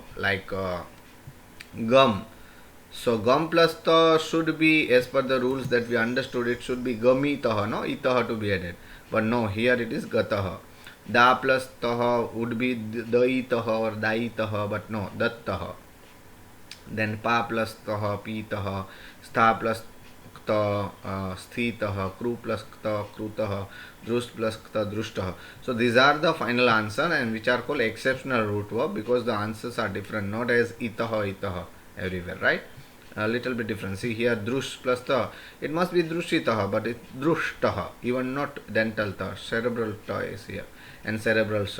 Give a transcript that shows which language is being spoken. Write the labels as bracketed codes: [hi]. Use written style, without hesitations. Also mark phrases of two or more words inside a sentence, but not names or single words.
[en] Like gum. So gum plus ta should be, as per the rules that we understood, it should be gamitah, no itah to be added. But no, here it is gatah. Da plus tah would be daitah or daitah, but no, dattah. Then pa plus tah, pitah. Stha plus kta, sthitah. Kru plus kta, krutah. Drust plus kta, drushtah. So these are the final answer, and which are called exceptional root verb because the answers are different, not as itah, itah everywhere, right? A little bit different. See here, drush plus ta, it must be drushitah, but it's drushtah, even not dental ta, cerebral ta is here, and cerebral sa.